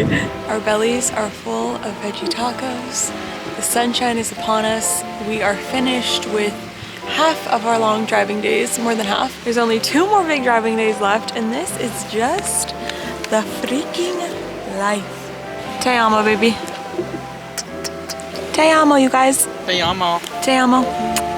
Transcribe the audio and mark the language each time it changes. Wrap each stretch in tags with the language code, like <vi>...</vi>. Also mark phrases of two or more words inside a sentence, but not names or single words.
<en>Our bellies are full of veggie tacos. The sunshine is upon us. We are finished with half of our long driving days, more than half. There's only 2 more big driving days left, and this is just the freaking life.</en> <es>Te amo, baby. Te amo,</es> <en>you guys.</en> <es>Te amo. Te amo.</es>